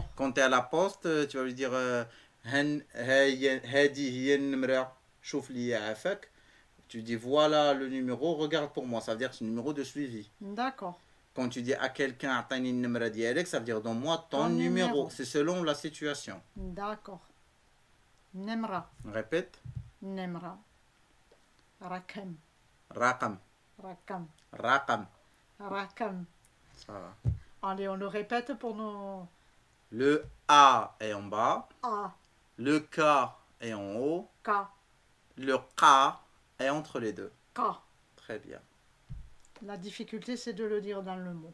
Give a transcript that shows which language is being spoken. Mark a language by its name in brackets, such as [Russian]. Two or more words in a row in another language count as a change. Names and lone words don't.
[French] Quand tu es à la poste, tu vas lui dire [Arabic] هادي هي نمرة، شوف ليا عافاك. [French] Tu dis voilà le numéro, regarde pour moi. Ça veut dire que c'est le numéro de suivi. D'accord. Quand tu dis à quelqu'un [Arabic] عطيني نمرة ديالك, [French] ça veut dire donne-moi ton numéro. C'est selon la situation. D'accord. Nemra. Répète. [Arabic] نمرة. رقم. Raqam. Rakam. Raqam. Rakam. [French] Ça va. Allez, on le répète pour nos Le A est en bas. A, Le K est en haut. K, Le K est entre les deux. K. Très bien. La difficulté, c'est de le dire dans le mot.